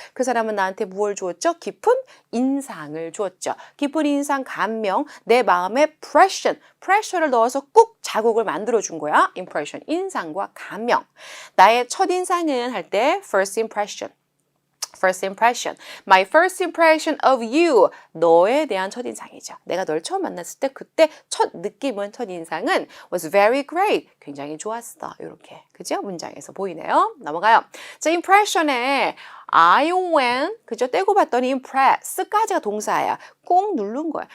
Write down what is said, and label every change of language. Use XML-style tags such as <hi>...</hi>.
<ko>그 사람은 나한테 무엇을 주었죠? 깊은 인상을 주었죠. 깊은 인상, 감명, 내 마음에 pressure를 넣어서 꾹 자국을 만들어준 거야. impression, 인상과 감명. 나의 첫인상은 할 때</ko> <en>first impression. First impression. My first impression of you.</en> <ko>너에 대한 첫인상이죠. 내가 널 처음 만났을 때 그때 첫 느낌은 첫인상은</ko> <en>was very great.</en> <ko>굉장히 좋았어. 이렇게. 그죠? 문장에서 보이네요. 넘어가요. 자, impression에 I when 그죠? 떼고 봤더니 impress까지가 동사야. 꼭 누른 거야.</ko>